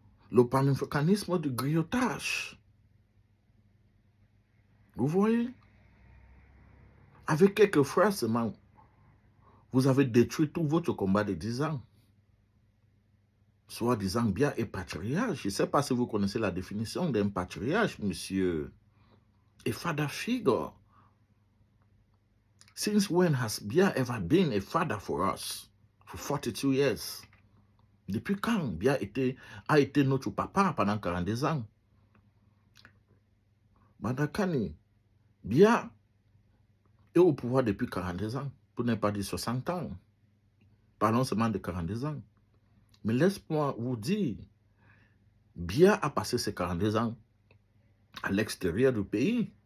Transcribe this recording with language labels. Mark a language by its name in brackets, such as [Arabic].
[French] Le panafricanisme du griotage. Vous voyez? Avec quelques frères seulement, vous avez détruit tout votre combat de 10 ans. Soi-disant bien et patriarche. Je ne sais pas si vous connaissez la définition d'un patriarche, monsieur. [English] A father figure. Since when has Bia ever been a father for us? For 42 years. [French] Depuis quand Bia a été notre papa pendant 42 ans? Bandakani, Bia est au pouvoir depuis 42 ans, pour ne pas dire 60 ans. Parlons seulement de 42 ans. Mais laisse-moi vous dire, Bia a passé ces 42 ans à l'extérieur du pays.